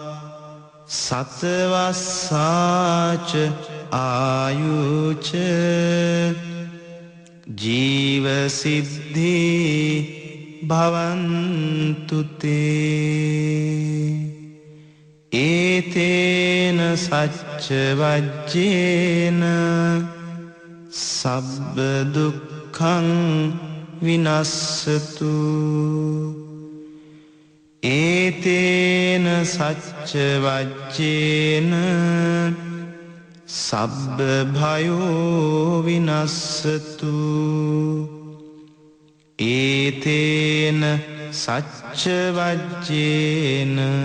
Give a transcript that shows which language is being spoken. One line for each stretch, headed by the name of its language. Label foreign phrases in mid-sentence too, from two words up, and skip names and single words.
Pali: සතවස්සාච ආයුච ජීව සිද්ධි භවන්තු තේ ඒතේන සච්ච වජ්ජේන සබ්බ දුක්ඛං විනස්සතු ඒතේන සච්ච වජ්ජේන සබ්බ භයෝ විනස්සතු ඒතේන සච්ච වජ්ජේන